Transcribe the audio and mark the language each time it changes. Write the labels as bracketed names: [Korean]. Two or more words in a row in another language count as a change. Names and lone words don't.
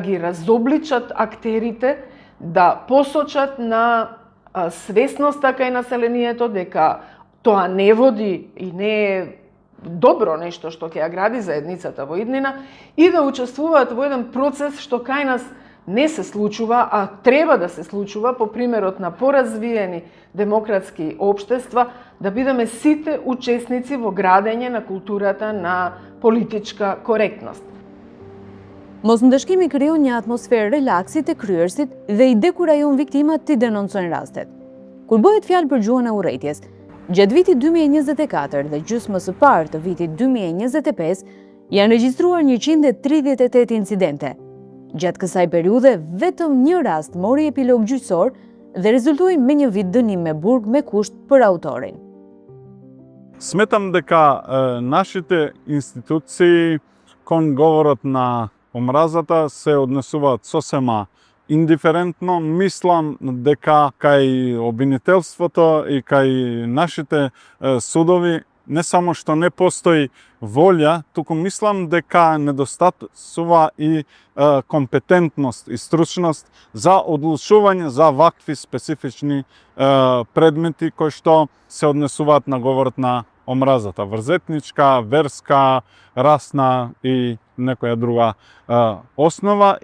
[Macedonian] ги разобличат актерите, да посочат на свесноста кај населението дека тоа не води и не е добро нешто што ќе ја гради заедницата во иднина и да учествуваат во еден процес што кај нас не се случува, а треба да се случува по примерот на поразвиени демократски општества, да бидеме сите учесници во градење на културата на политичка коректност. [Albanian] Mosndëshkimi krijon një atmosferë relaksi te kryerësit dhe i dekurajon viktimat të denoncojnë rastet. Kur bëhet fjalë për gjuhën e urrëties, gjatë vitit 2024 dhe gjysmës së parë të vitit 2025 janë regjistruar 138 incidente. Gjatë kësaj periudhe, vetëm një rast mori epilog gjyqësor dhe rezultoi me një vit dënim me burg me kusht për autorin. [Macedonian] Сметам дека нашите институции кон говорот на омразата се однесуваат сосема индиферентно. Мислам дека кај обвинителството и кај нашите судови не само што не постои волја, туку мислам дека недостасува и компетентност и стручност за одлучување за вакви специфични предмети кои што се однесуваат на говорот на омразата, врзетничка, верска, расна и некоја друга основа.